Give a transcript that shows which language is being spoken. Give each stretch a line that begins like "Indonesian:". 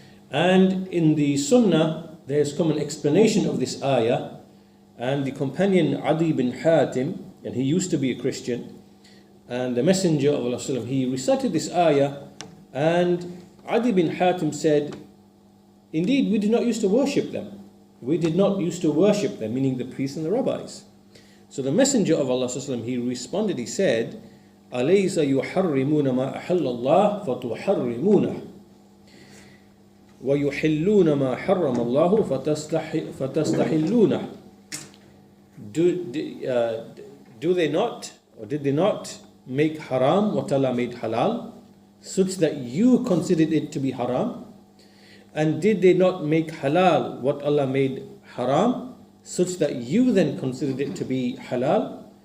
English: And in the Sunnah there's come an explanation of this ayah, and the companion Adi bin Hatim, and he used to be a Christian, and the Messenger of Allah, he recited this ayah, and Adi bin Hatim said, indeed we did not used to worship them, meaning the priests and the rabbis. So the Messenger of Allah, he responded, he said,
Arabic: أَلَيْسَ يُحَرِّمُونَ مَا أَحَلَّ اللَّهُ فَتُحَرِّمُونَهُ وَيُحِلُّونَ مَا حَرَّمَ اللَّهُ فَتَسْتَحِلُّونَهُ.
English: Do they not, or did they not make haram what Allah made halal, such that you considered it to be haram? And did they not make halal what Allah made haram, such that you then considered it to be halal?